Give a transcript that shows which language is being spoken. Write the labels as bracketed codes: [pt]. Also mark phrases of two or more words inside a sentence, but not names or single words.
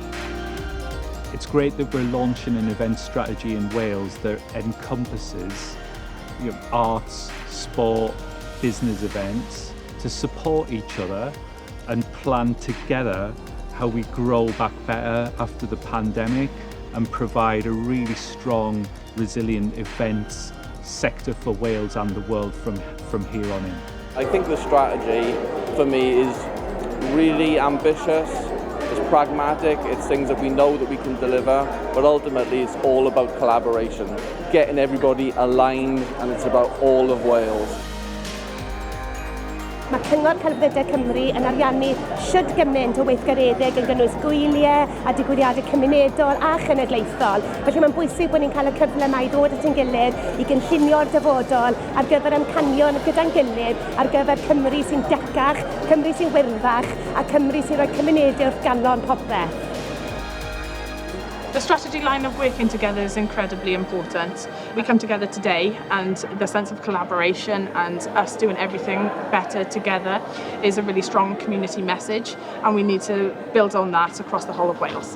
[en] It's great that we're launching an event strategy in Wales that encompasses arts, sport, business events to support each other and plan together how we grow back better after the pandemic and provide a really strong, resilient events sector for Wales and the world from here on in. I think the strategy for me is really ambitious, it's pragmatic, it's things that we know that we can deliver, but ultimately it's all about collaboration, getting everybody aligned, and it's about all of Wales. [cy] Mae Cyngor Celfyddydau Cymru yn ariannu shwd gymaint o weithgaredig yn gynnwys gwyliau a digwyddiadau cymunedol a chenedlaethol. Felly mae'n bwysig bod ni'n cael y cyfle yma I ddod at ein gilydd I gynllunio'r dyfodol ar gyfer amcanion gyda'n gilydd ar gyfer Cymru sy'n decach, Cymru sy'n wyrddach a Cymru sy'n rhoi cymunedau wrth ganol popeth. [en] The strategy line of working together is incredibly important. We come together today, and the sense of collaboration and us doing everything better together is a really strong community message, and we need to build on that across the whole of Wales.